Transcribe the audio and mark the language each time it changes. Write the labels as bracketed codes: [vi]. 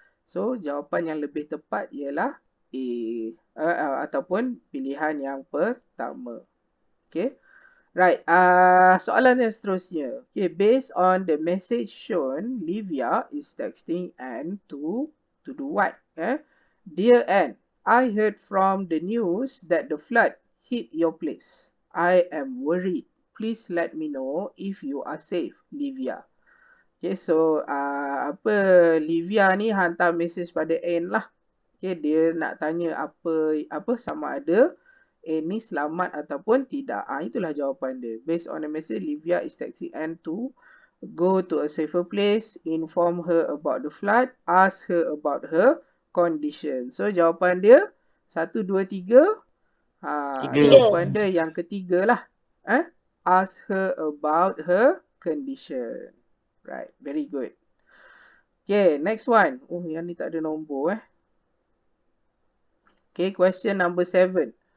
[ms] So, jawapan yang lebih tepat ialah A ataupun pilihan yang pertama. [en] Okay. Right. [ms] Soalan yang seterusnya. [en] Okay. Based on the message shown, Livia is texting Anne to do what? Dear Anne, I heard from the news that the flood hit your place. I am worried. Please let me know if you are safe, Livia. [ms] Okay, so Livia ni hantar mesej pada Anne lah. Okay, dia nak tanya apa sama ada Anne ni selamat ataupun tidak. Itulah jawapan dia. [en] Based on the message, Livia is texting Anne to go to a safer place, inform her about the flood, ask her about her condition. [ms] So, jawapan dia 1, 2, 3. Jawapan dia yang ketiga lah. [en] Ask her about her condition. Right, very good. Okay, next one. [ms] Oh, yang ni tak ada nombor Okay, [en] question number 7.